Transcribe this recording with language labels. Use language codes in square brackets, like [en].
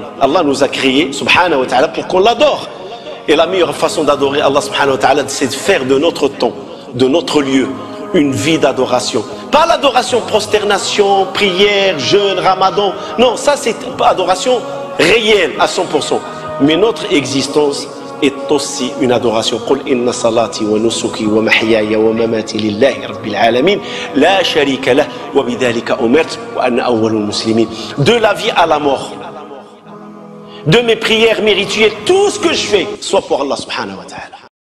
[fr] Allah nous a créés, [ar] subhanahu wa ta'ala, [fr] pour qu'on l'adore. Et la meilleure façon d'adorer Allah, subhanahu wa ta'ala, c'est de faire de notre temps, de notre lieu, une vie d'adoration. Pas l'adoration, prosternation, prière, jeûne, ramadan. Non, ça c'est adoration réelle à 100%. Mais notre existence est aussi une adoration. [ar] قل إن صلاتي ونسكي ومحياي ومماتي لله رب العالمين لا شريك له وبذلك أمرت وأنا أول المسلمين. [fr] De la vie à la mort, de mes prières, mes rituels, tout ce que je fais, soit pour Allah [ar] subhanahu wa ta'ala.